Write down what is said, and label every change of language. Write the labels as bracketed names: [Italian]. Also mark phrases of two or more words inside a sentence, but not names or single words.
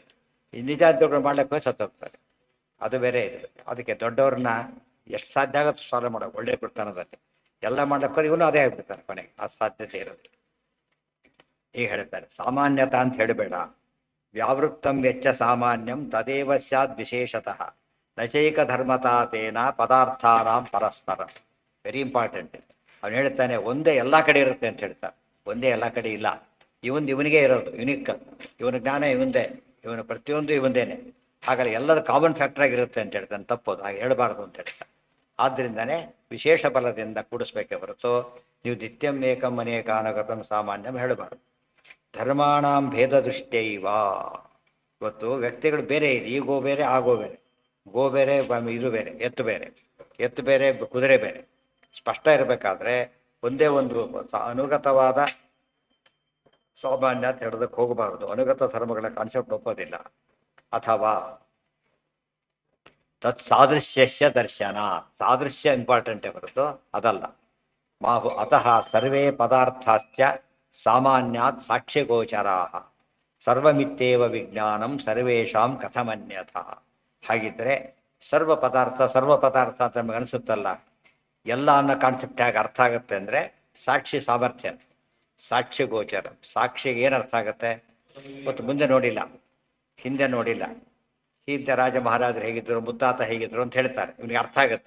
[Kannada] ಈ ನಿಜ ಅದ್ದವ್ರು ಮಾಡ್ಲಿಕ್ಕೆ ಹೋಗಿ ಸತ್ತೋಗ್ತಾರೆ, ಅದು ಬೇರೆ ಇದೆ. ಅದಕ್ಕೆ ದೊಡ್ಡವ್ರನ್ನ ಎಷ್ಟು ಸಾಧ್ಯ ಆಗುತ್ತೆ ಸಾಲ್ವ್ ಮಾಡೋ ಒಳ್ಳೆ ಬಿಡ್ತಾನದಲ್ಲಿ ಎಲ್ಲ ಮಾಡ್ಲಿಕ್ಕೆ ಹೋಗಿ ಇವನು ಅದೇ ಆಗ್ಬಿಡ್ತಾನೆ ಕೊನೆಗೆ, ಆ ಸಾಧ್ಯತೆ ಇರುತ್ತೆ. ಈಗ ಹೇಳ್ತಾರೆ, ಸಾಮಾನ್ಯತ ಅಂತ ಹೇಳಬೇಡ, [Sanskrit] ವ್ಯಾವೃತ್ತಂ ವೆಚ್ಚ ಸಾಮಾನ್ಯಂ ತದೇವ ಸ್ಯಾದ್ ವಿಶೇಷತಃ ನಚೈಕ ಧರ್ಮತಾತೇನ ಪದಾರ್ಥಾನಾಂ ಪರಸ್ಪರ. [English] very important. [Kannada] ಅವನು ಹೇಳ್ತಾನೆ ಒಂದೇ ಎಲ್ಲ ಕಡೆ ಇರುತ್ತೆ ಅಂತ ಹೇಳ್ತಾನೆ. ಒಂದೇ ಎಲ್ಲ ಕಡೆ ಇಲ್ಲ, ಇವನಿಗೆ ಇರೋದು ಯುನಿಕ್. ಇವನ ಜ್ಞಾನ ಇವಂದೇ, ಇವನ ಪ್ರತಿಯೊಂದು ಇವಂದೇನೆ. ಹಾಗಾಗಿ ಎಲ್ಲದ [English] common factor [Kannada] ಆಗಿರುತ್ತೆ ಅಂತ ಹೇಳ್ತಾನೆ. ತಪ್ಪೋದು, ಹಾಗೆ ಹೇಳಬಾರ್ದು ಅಂತ ಹೇಳ್ತಾನೆ. ಆದ್ದರಿಂದನೇ ವಿಶೇಷ ಬಲದಿಂದ ಕೂಡಿಸ್ಬೇಕೆ ಹೊರತು ನೀವು [Sanskrit] ನಿತ್ಯಂ ಏಕಂ ಅನೇಕಾನಗತಂ ಸಾಮಾನ್ಯಂ [Kannada] ಹೇಳಬಾರ್ದು. [Sanskrit] ಧರ್ಮಾಣಾಂ ಭೇದ ದೃಷ್ಟ್ಯೈವ. [Kannada] ಇವತ್ತು ವ್ಯಕ್ತಿಗಳು ಬೇರೆ ಇದೆ, ಈ ಗೋ ಬೇರೆ ಆ ಗೋ ಬೇರೆ, ಗೋ ಬೇರೆ ಇದು ಬೇರೆ, ಎತ್ತು ಬೇರೆ, ಎತ್ತು ಬೇರೆ ಕುದುರೆ ಬೇರೆ. ಸ್ಪಷ್ಟ ಇರಬೇಕಾದ್ರೆ ಒಂದೇ ಒಂದು ಅನುಗತವಾದ ಸಾಮಾನ್ಯ ಅಂತ ಹೇಳೋದಕ್ಕೆ ಹೋಗಬಾರದು. ಅನುಗತ ಧರ್ಮಗಳ ಕಾನ್ಸೆಪ್ಟ್ ಒಪ್ಪೋದಿಲ್ಲ. ಅಥವಾ [Sanskrit] ತತ್ ಸಾದೃಶ್ಯಸ್ಯ ದರ್ಶನ, [Kannada] ಸಾದೃಶ್ಯ ಇಂಪಾರ್ಟೆಂಟೇ ಹೊರತು ಅದಲ್ಲ. [Sanskrit] ಮಾಹು ಅತಃ ಸರ್ವೇ ಪದಾರ್ಥಾಶ್ಚ ಸಾಮಾನ್ಯಾತ್ ಸಾಕ್ಷ್ಯಗೋಚರಾ ಸರ್ವಮಿತ್ತೇವ ವಿಜ್ಞಾನಂ ಸರ್ವೇಷಾಂ ಕಥಮನ್ಯಥ. [Kannada] ಹಾಗಿದ್ರೆ ಸರ್ವ ಪದಾರ್ಥ ಅಂತ ನಮಗೆ ಅನಿಸುತ್ತಲ್ಲ, ಎಲ್ಲ ಅನ್ನೋ ಕಾನ್ಸೆಪ್ಟ್ ಹೇಗೆ ಅರ್ಥ ಆಗುತ್ತೆ ಅಂದರೆ ಸಾಕ್ಷಿ ಸಾಮರ್ಥ್ಯ, ಸಾಕ್ಷ್ಯ ಗೋಚರ. ಸಾಕ್ಷಿಗೆ ಏನು ಅರ್ಥ ಆಗುತ್ತೆ? ಮತ್ತು ಮುಂದೆ ನೋಡಿಲ್ಲ, ಹಿಂದೆ ನೋಡಿಲ್ಲ, ಹಿಂದೆ ರಾಜ ಮಹಾರಾಜರು ಹೇಗಿದ್ರು, ಮುತ್ತಾತ ಹೇಗಿದ್ರು ಅಂತ ಹೇಳ್ತಾರೆ, ಇವನಿಗೆ ಅರ್ಥ ಆಗುತ್ತೆ.